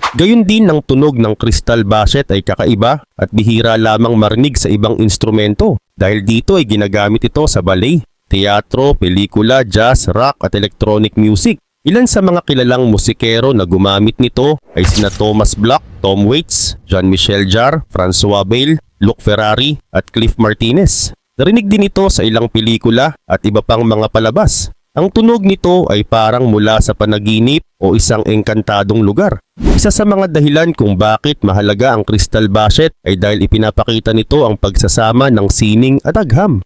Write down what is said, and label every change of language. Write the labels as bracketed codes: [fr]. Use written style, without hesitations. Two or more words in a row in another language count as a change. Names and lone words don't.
[tl] Gayun din ang tunog ng crystal basset ay kakaiba at bihira lamang marinig sa ibang instrumento. Dahil dito ay ginagamit ito sa ballet, teatro, pelikula, jazz, rock at [en] electronic music. [tl] Ilan sa mga kilalang musikero na gumamit nito ay sina Thomas Bloch, Tom Waits, Jean-Michel Jarre, François Bayle, Luc Ferrari at Cliff Martinez. Narinig din ito sa ilang pelikula at iba pang mga palabas. Ang tunog nito ay parang mula sa panaginip o isang engkantadong lugar. Isa sa mga dahilan kung bakit mahalaga ang crystal basset ay dahil ipinapakita nito ang pagsasama ng sining at agham.